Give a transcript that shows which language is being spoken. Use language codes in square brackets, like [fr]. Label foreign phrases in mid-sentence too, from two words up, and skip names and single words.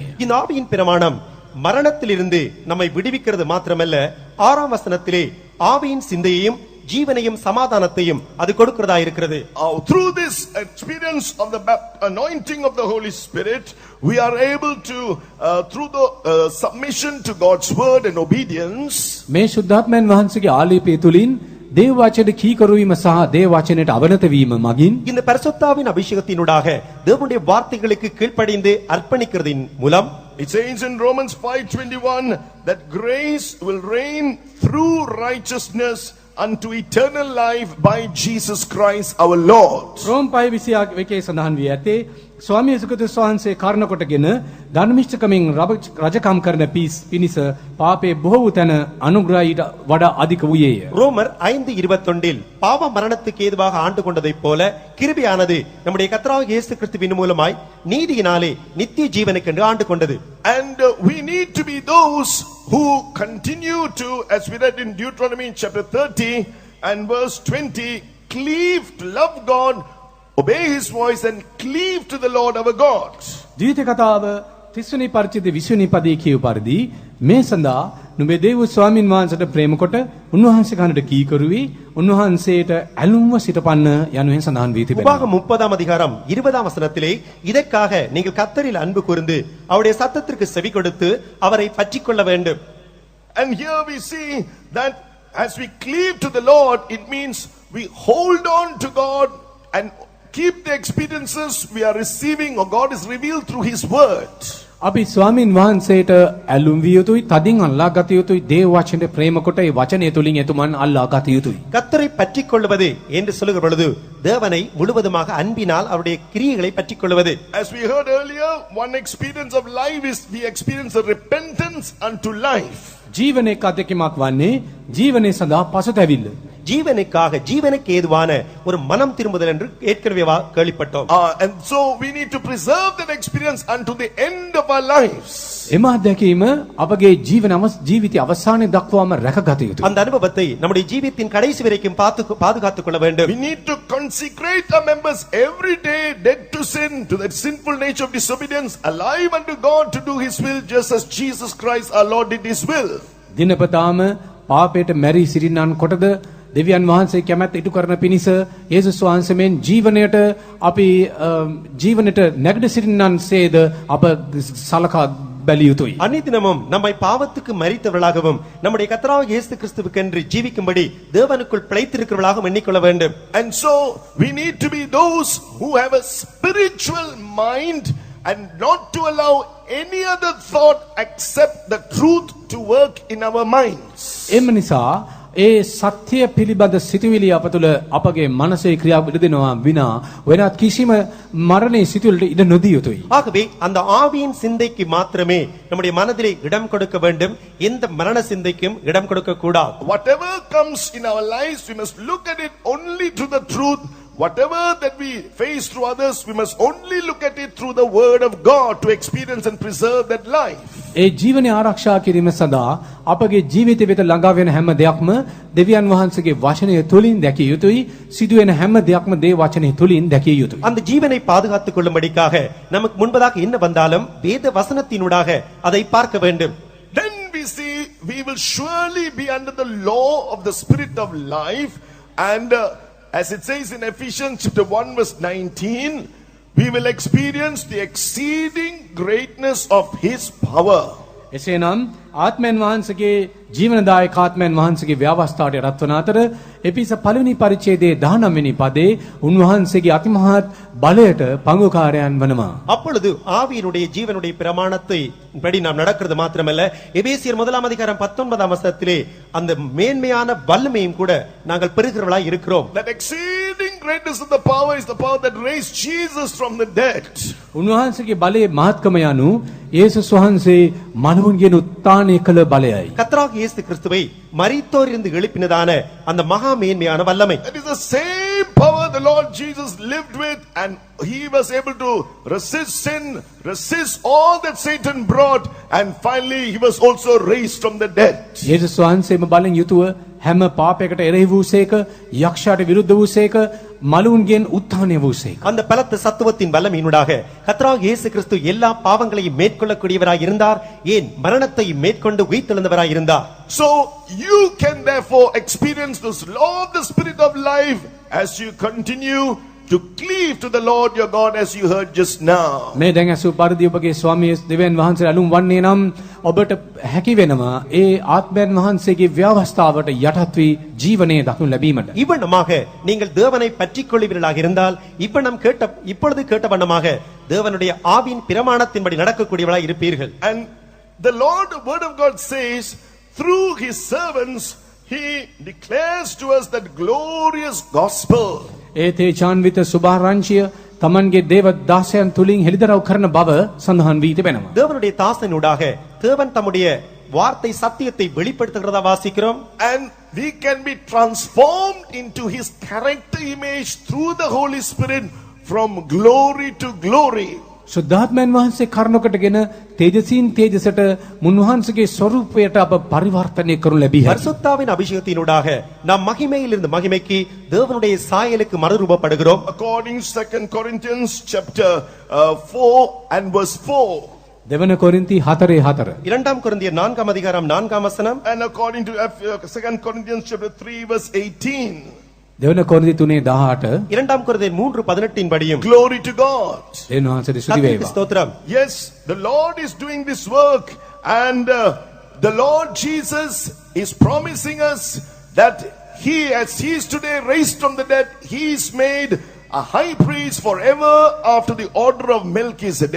[ta] இந்த ஆவியின் பிரமாணம் மரணத்திலிருந்து நம்மை விடுவிக்கிறது மாத்திரமல்ல, 6ஆம் வசனத்திலே ஆவியின் சிந்தையையும் ஜீவனையும் சமாதானத்தையும் அது கொடுக்கிறதா இருக்கிறது. [en] Through this experience of the anointing of the Holy Spirit, we are able to through the submission to God's word and obedience, [si] මේ ශුද්ධාත්මයන් වහන්සේගේ ආලේපය තුලින් දේව වචනයට කීකරු වීම සහ දේව වචනයට අවනත වීම මගින් [ta] இந்த பரிசுத்தாவின் அபிஷேகத்தினூடாக தேவனுடைய வார்த்தைகளுக்கு கீழ்ப்படிந்து அர்ப்பணிக்கிறதின் மூலம் [en] it says in Romans 5:21 that grace will reign through righteousness unto eternal life by Jesus Christ our Lord. [si] රෝම 5:21 සඳහන් වී ඇත්තේ ස්වාමී යේසුස් ක්‍රිස්තුස් වහන්සේ කාරණ කොටගෙන ධර්මිෂ්ඨකමින් රජකම් කරන පිණිස පාපේ බොහෝ වූ තැන අනුග්‍රහයට වඩා අධික වූයේය. [ta] ரோமர் 5:21 பாவ மரணத்துக்கு ஏதுவாக ஆண்டு கொண்டதைப் போல கிருபையானது நம்முடைய கர்த்தராகிய இயேசு கிறிஸ்துவின் மூலமாய் நீதியினாலே நித்திய ஜீவனுக்கென்று ஆண்டு கொண்டது. [en] And we need to be those who continue to, as we read in Deuteronomy chapter 30 and verse 20, cleave to love God, obey his voice and cleave to the Lord our God. [si] ජීවිත කතාව 30 වෙනි පරිච්ඡේදයේ 20 වෙනි පදයේ කියු පරිදි මේ සඳහා නුඹේ දේව ස්වාමින් වහන්සේට ප්‍රේම කොට උන්වහන්සේ කනට කීකරු වී උන්වහන්සේට ඇලුම්ව සිටපන්න යනුවෙන් සඳහන් වී තිබෙනවා. [ta] உபாகம் 30ஆம் அதிகாரம் 20ஆம் வசனத்திலே இதற்காக நீங்கள் கர்த்தரில் அன்பு கூர்ந்து அவருடைய சத்தத்திற்கு செவி கொடுத்து அவரை பற்றிக்கொள்ள வேண்டும். [en] And here we see that as we cleave to the Lord, it means we hold on to God and keep the experiences we are receiving or God is revealed through his word. [si] අපි ස්වාමින් වහන්සේට ඇලුම් විය යුතුයි, තදින් අල්ලා ගත යුතුයි, දේව වචනේ ප්‍රේම කොට ඒ වචනය තුලින් එතුමන් අල්ලා ගත යුතුයි. [ta] கர்த்தரை பற்றிக்கொள்வது என்று சொல்லுகிற பொழுது தேவனை முழுவதுமாக அன்பினால் அவருடைய கிரியைகளை பற்றிக்கொள்வது. [en] As we heard earlier, one experience of life is the experience of repentance unto life. [si] ජීවනයේ අධ්‍යක්ෂකමක් වන්නේ ජීවනයේ සඳහා පසුතැවිල්ල. [ta] ஜீவனுக்காக ஜீவனுக்கு ஏதுவான ஒரு மனம் திரும்புதல் என்று ஏற்கனவே கேள்விப்பட்டோம். [en] And so we need to preserve that experience unto the end of our lives. [si] එම අත්දැකීම අපගේ ජීවිතය අවසානයේ දක්වාම රැකගත යුතුයි. [ta] அந்த அனுபவத்தை நம்முடைய ஜீவித்தின் கடைசி வரைக்கும் பாதுகாத்துக் கொள்ள வேண்டும். [en] We need to consecrate our members every day, dead to sin, to that sinful nature of disobedience, alive unto God to do His will, just as Jesus Christ our Lord did His will. [si] දිනපතාම පාපයට මැරී සිටින්නන් කොටද දෙවියන් වහන්සේ කැමැත්ත ඉටු කරන පිණිස යේසුස් වහන්සේ මෙන් ජීවනයට අපි ජීවනයට නැගඩ සිටින්නන්සේද අප සලකා බැලිය යුතුයි. [ta] அன்னிதினமும் நம்மை பாவத்துக்கு மரித்தவர்களாகவும் நம்முடைய கர்த்தராகிய இயேசு கிறிஸ்துவுக்கென்று ஜீவிக்கும்படி தேவனுக்குள் பிழைத்திருக்கிறவர்களாகவும் எண்ணிக்கொள்ள வேண்டும். And so we need to be those who have a spiritual mind and not to allow any other thought except the truth to work in our minds. එම නිසා ඒ සත්‍ය පිළිබඳ සිතුවිලි අප තුළ අපගේ මනසේ ක්‍රියා විදෙනවා විනා වෙනත් කිසිම මරණයේ සිතුවිල්ලට ඉඩ නොදිය යුතුයි. ஆகவே அந்த ஆவியின் சிந்தைக்கு மாத்திரமே நம்முடைய மனதிலே இடம் கொடுக்க வேண்டும். எந்த மரண சிந்தைக்கும் இடம் கொடுக்க கூடாது. [en] Whatever comes in our lives, we must look at it only to the truth. Whatever that we face through others, we must only look at it through the word of God to experience and preserve that life. [si] ඒ ජීවනය ආරක්ෂා කිරීම සඳහා අපගේ ජීවිතය වෙත ළඟා වෙන හැම දෙයක්ම දෙවියන් වහන්සේගේ වචනය තුලින් දැකිය යුතුයි. සිදුවෙන හැම දෙයක්ම දේ වචනය තුලින් දැකිය යුතුයි. [ta] அந்த ஜீவனை பாதுகாத்துக் கொள்ளும்படிக்காக நமக்கு முன்பதாக என்ன வந்தாலும் வேத வசனத்தினூடாக அதை பார்க்க வேண்டும். [en] Then we see we will surely be under the law of the spirit of life, and as it says in Ephesians chapter 1 verse 19, we will experience the exceeding greatness of His power. [si] එසේනම් ආත්මයන් වහන්සේගේ ජීවනදායක ආත්මයන් වහන්සේගේ ව්‍යවස්ථාවට රත්වන අතර එපිස පළවෙනි පරිච්ඡේදයේ 19 වෙනි පදේ උන්වහන්සේගේ අතිමහත් බලයට පංගුකාරයන් වනවා. [ta] அப்பொழுது ஆவியினுடைய ஜீவனுடைய பிரமாணத்தை படி நாம் நடக்கிறது மாத்திரமல்ல, எபேசியர் 1 அதிகாரம் 19 வசனத்திலே அந்த மேன்மையான வல்லமையும் கூட நாங்கள் பெறுகிறவர்களாய் இருக்கிறோம். [en] That exceeding greatness of the power is the power that raised Jesus from the dead. [si] උන්වහන්සේගේ බලයේ මහත්කම යනු යේසුස් වහන්සේ මනුන්ගෙන් උත්ථානය කළ බලයයි. [ta] கர்த்தராகிய இயேசு கிறிஸ்துவை மரித்தோரிலிருந்து எழுப்பினதான அந்த மகா மேன்மையான வல்லமை. [en] That is the same power the Lord Jesus lived with, and He was able to resist sin, resist all that Satan brought, and finally He was also raised from the dead. [si] යේසුස් වහන්සේම බලෙන් යුතුව හැම පාපයකට එරෙහි වූසේක, යක්ෂයාට විරුද්ධ වූසේක, මලුන්ගෙන් උත්ථානය වූසේක. [ta] அந்த பலத்த சத்துவத்தின் வல்லமையினூடாக கர்த்தராகிய இயேசு கிறிஸ்து எல்லா பாவங்களையும் மேற்கொள்ளக்கூடியவராய் இருந்தார். ஏன் மரணத்தை மேற்கொண்டு உயிர்த்தெழுந்தவராய் இருந்தார். [en] So you can therefore experience this law of the spirit of life as you continue to cleave to the Lord your God, as you heard just now. [si] මේ දැන් අසු පරිදි ඔබගේ ස්වාමී දෙවියන් වහන්සේ අලුම් වන්නේ නම් ඔබට හැකි වෙනවා ඒ ආත්මයන් වහන්සේගේ ව්‍යවස්ථාවට යටත් වී ජීවනයේ දක්නු ලැබීමට. [ta] இவ்வண்ணமாக நீங்கள் தேவனை பற்றிக் கொள்வீர்களாக இருந்தால் இப்பொழுது கேட்ட வண்ணமாக தேவனுடைய ஆவியின் பிரமாணத்தின்படி நடக்கக்கூடியவர்களாய் இருப்பீர்கள். [en] And the Lord, the word of God says, through His servants He declares to us that glorious gospel. [si] ඒ තේජාන්විත සුභාරංචිය තමන්ගේ දේව දාසයන් තුලින් හෙළිදරව් කරන බව සඳහන් වී තිබෙනවා. [ta] தேவனுடைய தாசனூடாக தேவன் தம்முடைய வார்த்தை சத்தியத்தை வெளிப்படுத்துகிறதா வாசிக்கிறோம். [en] And we can be transformed into His character image through the Holy Spirit from glory to glory. [si] සුද්ධාත්මයන් වහන්සේ කරුණකටගෙන තේජසින් තේජසට මුන්වහන්සේගේ ස්වරූපයට අප පරිවර්තනය කරනු ලැබී හැකියි. [ta] பரிசுத்தாவின் அபிஷேகத்தினூடாக நாம் மகிமையிலிருந்து மகிமைக்கு தேவனுடைய சாயலுக்கு மறுரூபப்படுகிறோம். [en] According to 2 Corinthians chapter 4 and verse 4. [si] දෙවන කොරින්ති 4:4. [ta] இரண்டாம் கொரிந்தியர் 4 அதிகாரம் 4 வசனம். [en] And according to 2 Corinthians chapter 3 verse 18. [si] දෙවන කොරින්ති 3:18. [ta] இரண்டாம் கொரிந்தியர் 3:18 படியும். [en] Glory to God. [si] දෙවියන් වහන්සේට ස්තුති [ta] கர்த்தருக்கு [si] වේවා. [ta] ஸ்தோத்திரம். [en] Yes, the Lord is doing this work, and the Lord Jesus is promising us that He, as He is today raised from the dead, He is made a high priest forever after the order of Melchizedek.